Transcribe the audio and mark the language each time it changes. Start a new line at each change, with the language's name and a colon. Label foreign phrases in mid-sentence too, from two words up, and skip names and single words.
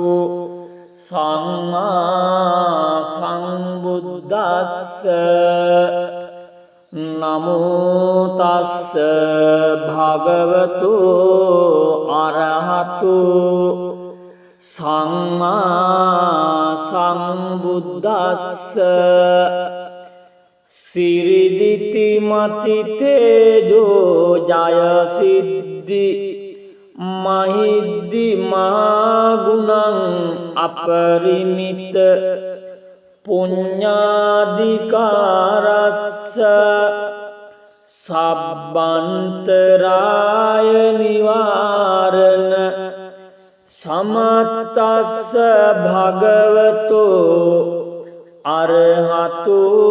Pali: සම්මා සම්බුද්දස්ස නමෝ තස්ස භගවතු අරහතු සම්මා සම්බුද්දස්ස සිරිදිති මති තේජෝ ජය සිද්ධි මහිද්දි මාගුණං අපරිමිත පුඤ්ඤාධිකාරස්ස සබ්බන්තරාය නිවාරණ සමත්තස්ස භගවතෝ අරහතු